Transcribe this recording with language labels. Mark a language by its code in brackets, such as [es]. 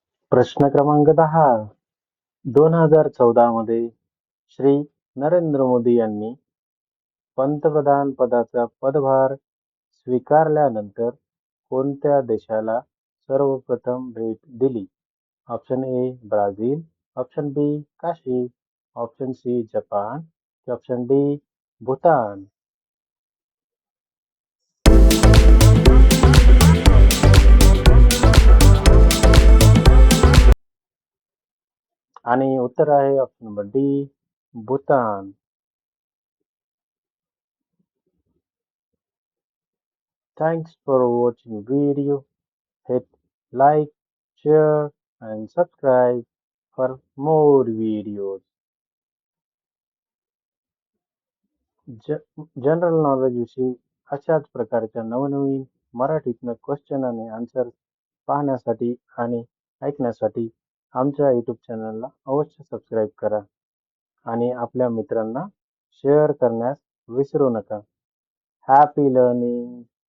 [mr] प्रश्न क्रमांक 10. 2014 मध्ये श्री नरेंद्र मोदी यांनी पंतप्रधान पदाचा पदभार स्वीकारल्यानंतर कोणत्या देशाला सर्वप्रथम भेट दिली? Option A Brazil, option B Kashi, option C Japan की ऑप्शन डी भूतान. आणि उत्तर आहे option number D Bhutan. [en] Thanks for watching video. Hit like, share and subscribe for more videos. [mr] General knowledge विषयी अशाच प्रकारच्या नवनवीन मराठीतनं क्वेश्चन आणि आन्सर पाहण्यासाठी आणि ऐकण्यासाठी आमच्या यूट्यूब चॅनलला अवश्य सबस्क्राईब करा आणि आपल्या मित्रांना शेअर करण्यास विसरू नका. [en] Happy learning.